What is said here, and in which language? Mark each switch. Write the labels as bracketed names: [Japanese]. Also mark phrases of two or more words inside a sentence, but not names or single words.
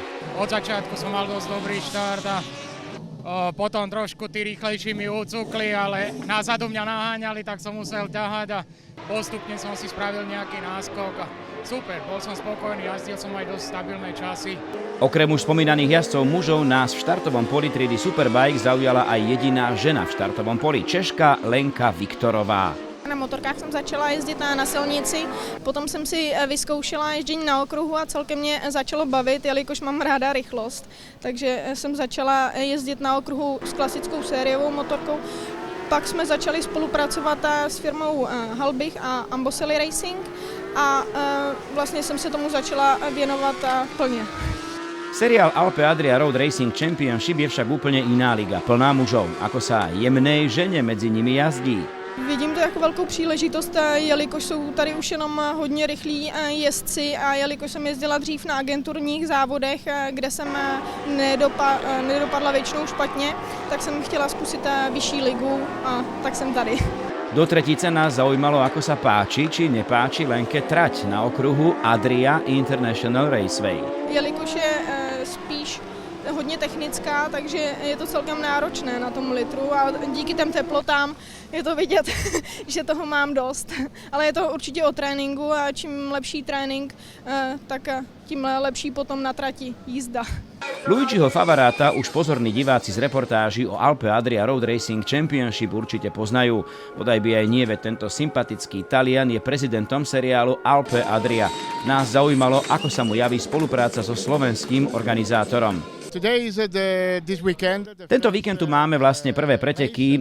[Slovak] Od začiatku som mal dosť dobrý štart a potom trošku tí rýchlejší mi ucukli, ale názadu mňa naháňali, tak som musel ťahať a postupne som si spravil nejaký náskok a super, bol som spokojný, jazdil som aj dosť stabilné časy. Okrem už spomínaných jazdcov mužov nás v štartovom poli triedy Superbike zaujala aj jediná žena v štartovom poli, Češka Lenka Viktorová. [Czech] Na motorkách jsem začala jezdit na silnici, potom jsem si vyzkoušela ježdění na okruhu a celkem mě začalo bavit, jelikož mám ráda rychlost. Takže jsem začala jezdit na okruhu s klasickou sériovou motorkou. Pak jsme začali spolupracovat s firmou Halbich a Amboseli Racing a vlastně jsem se tomu začala věnovat plně. [Slovak] Seriál Alpe Adria Road Racing Championship je však úplne iná liga, plná mužov. Ako sa jemnej žene medzi nimi jazdí? [Czech] Vidím to jako velkou příležitost, jelikož jsou tady už jenom hodně rychlí jezdci a jelikož jsem jezdila dřív na agenturních závodech, kde jsem nedopadla většinou špatně, tak jsem chtěla zkusit vyšší ligu a tak jsem tady. [Slovak] Do tretice nás zaujímalo, ako sa páči či nepáči Lenke trať na okruhu Adria International Raceway. [Czech] Jelikož je spíš hodně technická, takže je to celkem náročné na tom litru a díky těm teplotám je to vidět, že toho mám dost. Ale je to určitě o tréninku a čím lepší trénink, tak tím lepší potom na trati jízda. [Slovak] Luigiho Favaráta už pozorní diváci z reportáží o Alpe Adria Road Racing Championship určite poznajú. Bodaj by aj nie, veď tento sympatický Talian je prezidentom seriálu Alpe Adria. Nás zaujímalo, ako sa mu javí spolupráca so slovenským organizátorom. Tento víkend tu máme vlastne prvé preteky.